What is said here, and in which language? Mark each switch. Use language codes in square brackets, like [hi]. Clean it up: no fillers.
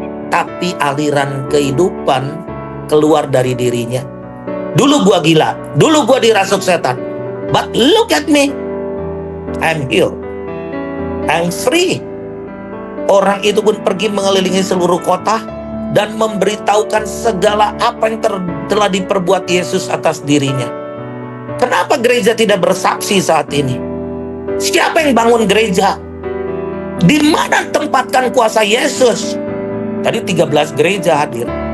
[id] Tapi aliran kehidupan keluar dari dirinya. Dulu gua gila, dulu gua dirasuk setan. [en] But look at me, I'm healed, I'm free. [id] Orang itu pun pergi mengelilingi seluruh kota dan memberitahukan segala apa yang telah diperbuat Yesus atas dirinya. Kenapa gereja tidak bersaksi saat ini? Siapa yang bangun gereja? Di mana tempatkan kuasa Yesus? Tadi 13 gereja hadir.